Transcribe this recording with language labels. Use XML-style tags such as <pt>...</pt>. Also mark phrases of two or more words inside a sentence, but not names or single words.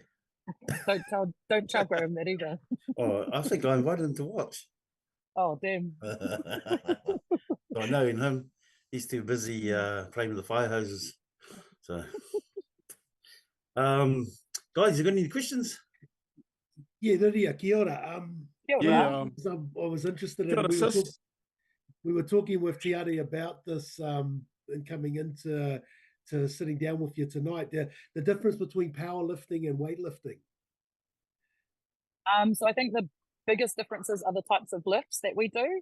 <en>don't tell Graham that either. Oh, I think I invited him to watch. Oh, damn. I know him. He's too busy playing with the fire hoses. So, guys, you got any questions? Yeah,</en> <mi>Riria, kia ora. Kia ora.</mi> <en>I was interested in we were talking with Tiari about this and coming into sitting down with you tonight. The difference between powerlifting and weightlifting. So I think the biggest differences are the types of lifts that we do.</en>